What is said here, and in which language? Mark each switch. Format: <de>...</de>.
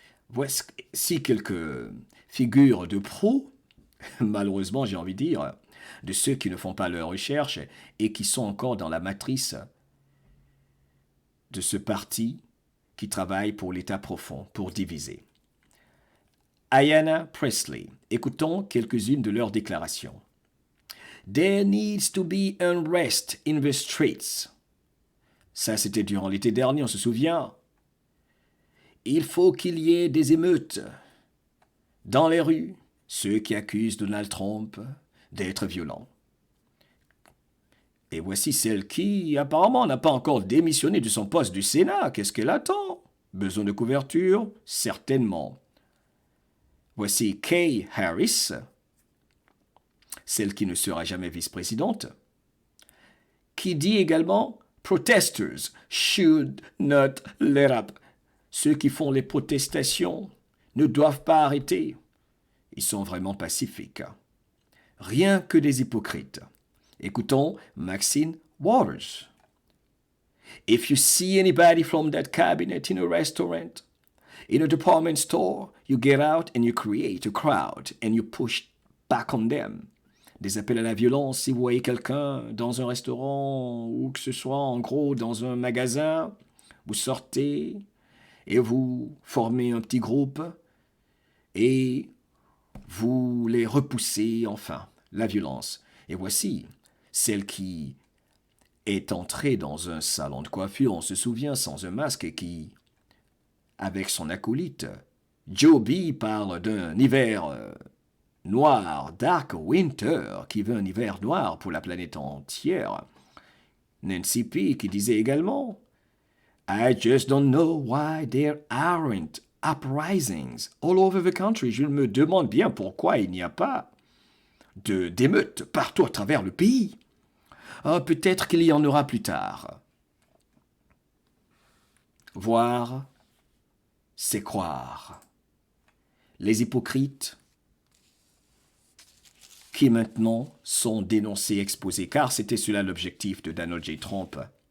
<fr>Voici quelques figures de proue, malheureusement j'ai envie de dire, de ceux qui ne font pas leurs recherches et qui sont encore dans la matrice de ce parti qui travaille pour l'État profond, pour diviser. Ayanna Pressley, écoutons quelques-unes de leurs déclarations.</fr> <en>There needs to be unrest in the streets.</en> <fr>Ça, c'était durant l'été dernier, on se souvient. Il faut qu'il y ait des émeutes dans les rues, ceux qui accusent Donald Trump d'être violent. Et voici celle qui, apparemment, n'a pas encore démissionné de son poste du Sénat. Qu'est-ce qu'elle attend? Besoin de couverture? Certainement. Voici Kay Harris, celle qui ne sera jamais vice-présidente, qui dit également «</fr> <en>Protesters should not let up ».</en> <fr>Ceux qui font les protestations ne doivent pas arrêter. Ils sont vraiment pacifiques. Rien que des hypocrites. Écoutons Maxine Waters.</fr> <en>If you see anybody from that cabinet in a restaurant, In a department store, you get out and you create a crowd and you push back on them.</en> <fr>Des appels à la violence si vous voyez quelqu'un dans un restaurant ou que ce soit en gros dans un magasin, vous sortez et vous formez un petit groupe et vous les repoussez, enfin, la violence. Et voici celle qui est entrée dans un salon de coiffure, on se souvient, sans un masque et qui, avec son acolyte, Joe B parle d'un hiver noir,</fr> <en>dark winter,</en> <fr>qui veut un hiver noir pour la planète entière. Nancy P qui disait également</fr> <en>I just don't know why there aren't uprisings all over the country.</en> <fr>Je me demande bien pourquoi il n'y a pas d'émeutes partout à travers le pays. Peut-être qu'il y en aura plus tard. Voir, c'est croire. Les hypocrites qui maintenant sont dénoncés, exposés, car c'était cela l'objectif de Donald J. Trump.</fr>